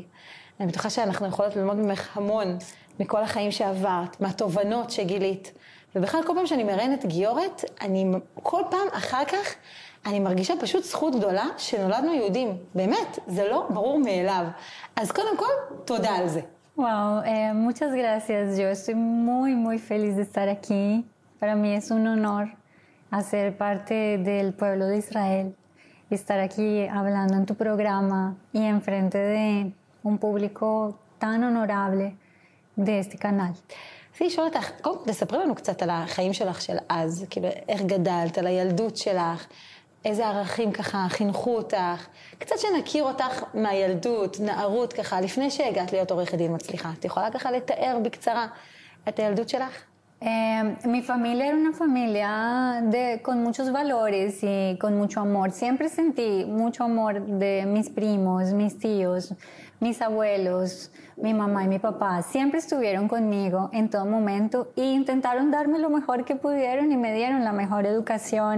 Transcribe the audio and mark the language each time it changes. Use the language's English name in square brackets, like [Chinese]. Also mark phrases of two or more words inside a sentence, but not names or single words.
[Hebrew] אני בטוחה שאנחנו יכולות ללמוד ממך המון, מכל החיים שעברת, מהתובנות שגילית. ובכלל כל פעם שאני מראיינת גיורת, כל פעם אחר כך אני מרגישה פשוט זכות גדולה שנולדנו יהודים. באמת, זה לא ברור מאליו. אז קודם כל, תודה על זה. [Spanish] Wow, muchas gracias. Yo estoy muy feliz de estar aquí. Para mí es un honor hacer parte del pueblo de Israel y estar aquí hablando en tu programa y enfrente de un público tan honorable de este canal. [Hebrew] רציתי לשאול אותך, קודם תספרי לנו קצת על החיים שלך של אז, כאילו איך גדלת, על הילדות שלך, איזה ערכים ככה חינכו אותך, קצת שנכיר אותך מהילדות, נערות ככה, לפני שהגעת להיות עורכת דין מצליחה. את יכולה ככה לתאר בקצרה את הילדות שלך? [Spanish] Mi familia era una familia con muchos valores y con mucho amor. Siempre sentí mucho amor de mis primos, mis tíos, mis abuelos, mi mamá y mi papá. Siempre estuvieron conmigo en todo momento e intentaron darme lo mejor que pudieron y me dieron la mejor educación.